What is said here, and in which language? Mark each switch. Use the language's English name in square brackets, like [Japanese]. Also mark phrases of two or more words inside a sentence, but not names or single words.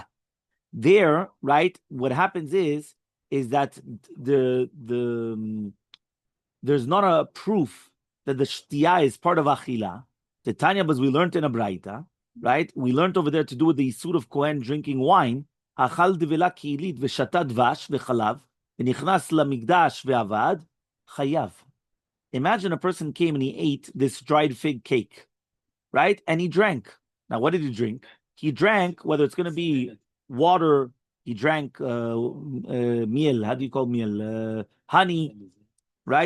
[English] There, right, what happens is that there's not a proof that the shtiya is part of achila. The Tanya, as we learned in a braita, right? We learned over there to do with the Yisur of Kohen drinking wine. [Hebrew] אכל דבילה קעילית ושתה דבש וחלב ונכנס למקדש ועבד חייב. [English] Imagine a person came and he ate this dried fig cake. Right? And he drank. Now, what did he drink? He drank, whether it's going to be water, he drank miel. How do you call miel? Honey, right?